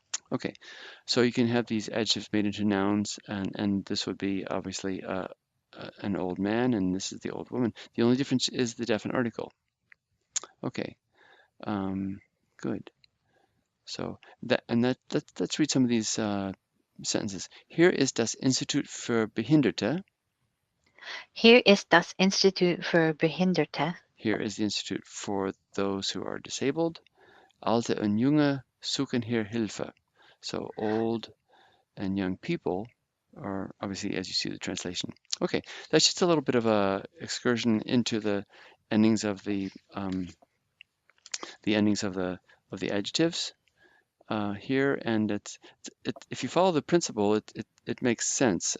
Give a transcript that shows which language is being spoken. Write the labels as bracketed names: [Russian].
[English] Okay, so you can have these adjectives made into nouns, and this would be obviously an old man, and this is the old woman. The only difference is the definite article. Okay, good. So let's read some of these sentences. Here is [German] das Institut für Behinderte. Hier ist das Institut für Behinderte. [English] Here is the institute for those who are disabled. [German] Alte und Junge suchen hier Hilfe. [English] So old and young people are obviously, as you see the translation. Okay, that's just a little bit of a excursion into the endings of the endings of the adjectives here, and if you follow the principle, it makes sense.